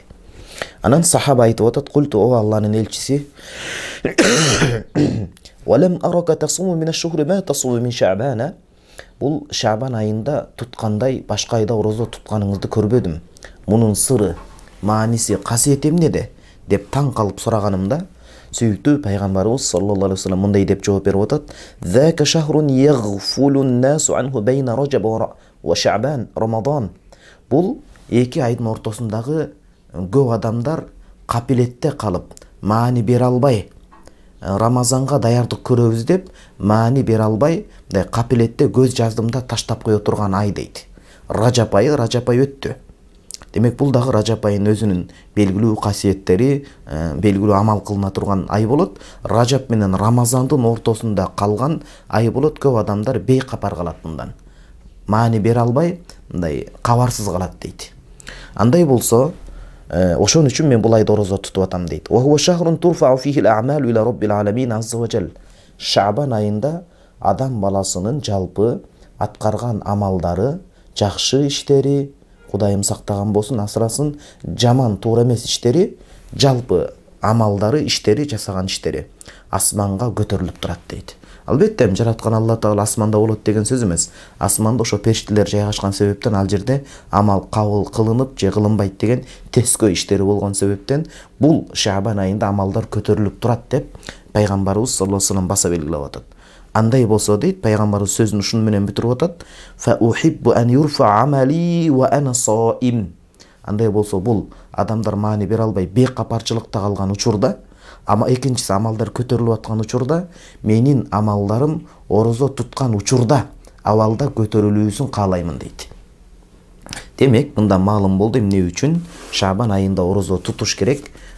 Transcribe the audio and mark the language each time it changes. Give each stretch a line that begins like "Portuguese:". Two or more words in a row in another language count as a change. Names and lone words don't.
Kyrgyz: Анан сахаба айтып атат, культу о Алланын элчиси,
Arabic: «ولم أرك تصوم من الشهر ما تصوم من شعبان».
Kyrgyz: Бул Шаабан айында туткандай башка айда орозо тутканыңызды көрбөдүм. Мунун сыры, мааниси, касиети эмнеде деп таң калып сураганымда, сүйүктүү пайгамбарыбыз
Arabic: صلى الله عليه وسلم
Kyrgyz: мындай деп жооп берип атат:
Arabic: «ذاك شهر يغفل الناس عنه بين رجب وشعبان رمضان».
Kyrgyz: Бул эки айдын ортосундагы көп адамдар капилетте калып, маани бере албай, Рамазанга даярдык көрөбүз деп маани бере албай, капилетте көз жаздымда таштап кое турган ай дейт. Ражап айы өттү. Демек бул дагы Ражап айынын өзүнүн белгилүү касиеттери, белгилүү амал кылына турган ай болот. Ражап менен Рамазандын ортосунда калган ай болот. Көп адамдар бейкапар калат мындан. Маани бере албай, мындай кабарсыз калат дейт. Андай болсо, ошон үчүн мен бул айда орозо тутуп атам дейт.
Arabic: وهو شهر ترفع فيه الأعمال إلى رب العالمين عز وجل.
Kyrgyz: Шаабан айында адам баласынын жалпы аткарган амалдары, жакшы иштери, Кудайым сактаган болсун, асырасын, жаман, туура эмес иштери, жалпы амалдары, иштери, жасаган иштери асманга көтөрүлүп турат дейт. Албетте жараткан Алла Таала асманда болот деген сөз эмес. Асманда ошо периштелер жайгашкан себептен ал жерде амал кабыл кылынып же кылынбайт деген тескөө иштери болгон себептен бул Шаабан айында амалдар көтөрүлүп турат деп пайгамбарыбыз
Arabic: صلى الله عليه وسلم
Kyrgyz: баса белгилеп атат. Андай болсо дейт, пайгамбарыбыз сөзүн ушун менен бүтүрүп атат:
Arabic: "فأحب أن يرفع عملي وأنا صائم".
Kyrgyz: Андай болсо бул адамдар маани бере албай бейкапарчылыкта калган учурда, ама экинчиси амалдар көтөрүлүп аткан учурда, менин амалдарым орозо туткан учурда абалда көтөрүлүүсүн каалаймын дейт. Демек, мында маалым болду эмне үчүн Шаабан айында орозо тутуш керек.